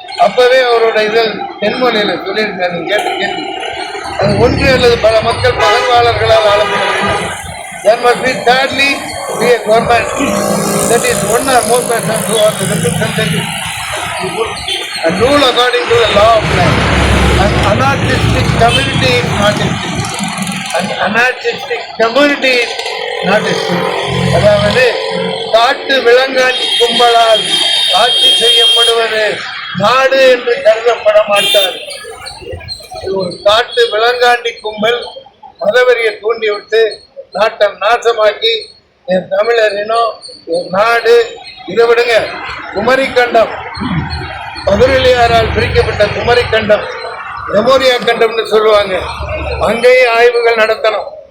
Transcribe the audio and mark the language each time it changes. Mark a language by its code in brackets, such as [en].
[ta] அப்பவே அவரோட இதில் தென்மொழியில் சொல்லியிருக்காரு, கேட்டு கேள்வி. அது ஒன்று அல்லது பல மக்கள் பகர்வாளர்களால் ஆளப்பட வேண்டும். [en] There must be thirdly be a government that is one or more persons who are the representatives and rule according to the law of land. An anarchistic community is not existing. An anarchistic community is not existing. [ta] அதாவது காட்டு விலங்காட்சி கும்பலால் ஆட்சி செய்யப்படுவது நாடு என்று கருதப்பட மாட்டார். ஒரு காட்டு விலங்காண்டி கும்பல் மதவெறியை தூண்டிவிட்டு நாட்டை நாசமாக்கி என் தமிழர் இனம், என் நாடு, இதை விடுங்க, குமரிக்கண்டம், பதுரெலியாரால் பிரிக்கப்பட்ட குமரிக்கண்டம், மெமோரியா கண்டம்னு சொல்லுவாங்க, அங்கேயும் ஆய்வுகள் நடத்தணும்.